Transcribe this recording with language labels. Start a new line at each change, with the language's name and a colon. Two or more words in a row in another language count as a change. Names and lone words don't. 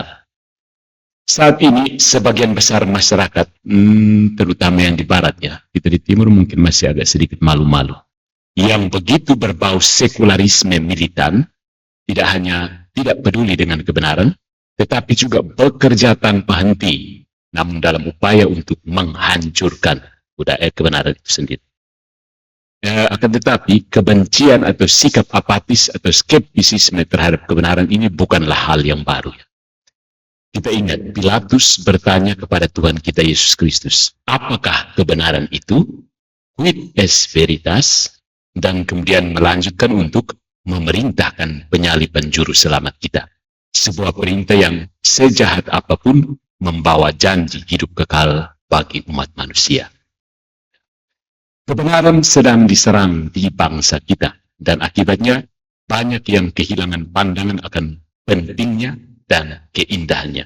Indonesian: Saat ini, sebagian besar masyarakat, terutama yang di barat ya, kita di timur mungkin masih agak sedikit malu-malu, yang begitu berbau sekularisme militan, tidak hanya tidak peduli dengan kebenaran, tetapi juga bekerja tanpa henti, namun dalam upaya untuk menghancurkan budaya kebenaran itu sendiri. Akan tetapi kebencian atau sikap apatis atau skeptisisme terhadap kebenaran ini bukanlah hal yang baru. Kita ingat Pilatus bertanya kepada Tuhan kita Yesus Kristus, apakah kebenaran itu?
Latin: Quid est veritas?
Indonesian: Dan kemudian melanjutkan untuk memerintahkan penyaliban juru selamat kita. Sebuah perintah yang sejahat apapun membawa janji hidup kekal bagi umat manusia. Kebenaran sedang diserang di bangsa kita, dan akibatnya banyak yang kehilangan pandangan akan pentingnya dan keindahannya.